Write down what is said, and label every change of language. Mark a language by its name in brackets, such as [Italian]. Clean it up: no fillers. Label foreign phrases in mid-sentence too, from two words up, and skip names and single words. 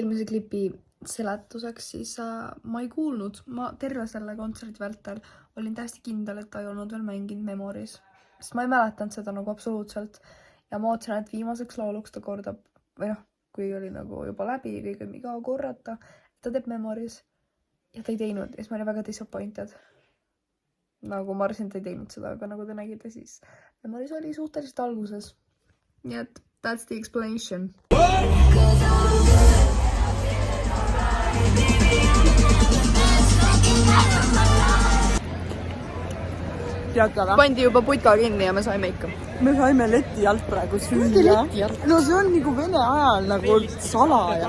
[Estonian] klipi seletuseks, siis ma ei kuulnud, ma terve selle kontserdi vältel olin täiesti kindel, et ta ei olnud veel mänginud Memories, sest ma ei mäletanud seda nagu absoluutselt ja ma ootasin, et viimaseks lauluks ta kordab või noh, kui oli nagu juba läbi kõige iga korrata, ta teeb Memories ja ta ei teinud ja siis ma olin väga disappointed. Nagu ma arvasin, et ta ei teinud seda, aga nagu te nägite, siis Memories oli suhteliselt alguses. Nii et [English] that's the explanation. [Estonian] Pandi juba putka kinni ja me saime ikka. Me saime leti alt praegu süüa. No see on nagu Vene ajal nagu salaja.